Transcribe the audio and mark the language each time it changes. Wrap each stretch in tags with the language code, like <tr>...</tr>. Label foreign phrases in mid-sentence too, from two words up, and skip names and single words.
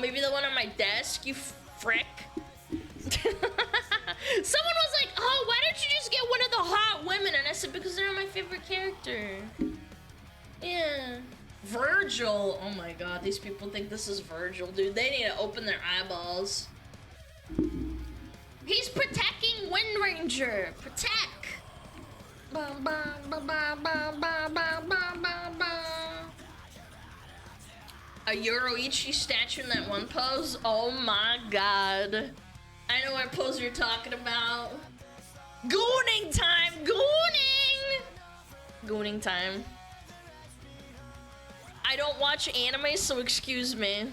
<en>Maybe the one on my desk, you frick. Someone was like, oh, why don't you just get one of the hot women? And I said, because they're my favorite character. Yeah. Virgil. Oh my god, these people think this is Virgil, dude. They need to open their eyeballs. He's protecting Wind Ranger. Protect. Ba, ba, ba, ba, ba, ba, ba, ba, ba, ba. A Yoroichi statue in that one pose? Oh my god. I know what pose you're talking about. Gooning time! Gooning! Gooning time. I don't watch anime, so excuse me.</en>